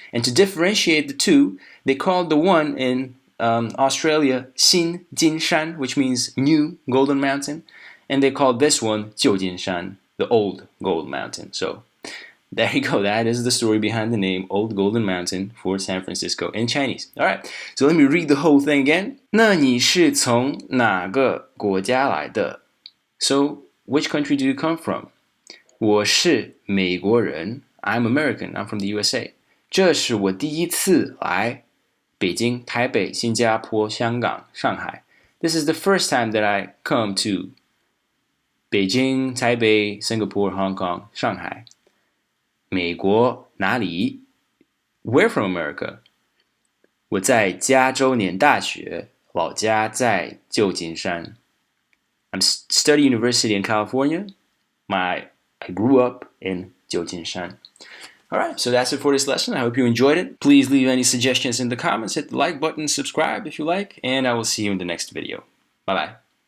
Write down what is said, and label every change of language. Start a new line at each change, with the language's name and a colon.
English: And to differentiate the two, they called the one in Australia Xinjianshan, which means new Golden Mountain. And they called this one Jiujinshan, the old Gold Mountain. So there you go. That is the story behind the name Old Golden Mountain for San Francisco in Chinese. All right, so let me read the whole thing again.
Chinese: 那你是从哪个国家来的?
English: So, which country do you come from?
Chinese: 我是美国人.
English: I'm American. I'm from the USA.
Chinese: 这是我第一次来北京、台北、新加坡、香港、上海.
English: This is the first time that I come to Beijing, Taipei, Singapore, Hong Kong, Shanghai.
Chinese: 美国哪里?
English: Where from America?
Chinese: 我在加州念大学，老家在旧金山。
English: I'm studying university in California. I grew up in Jiujinshan. Alright, so that's it for this lesson. I hope you enjoyed it. Please leave any suggestions in the comments. Hit the like button, subscribe if you like, and I will see you in the next video. Bye-bye.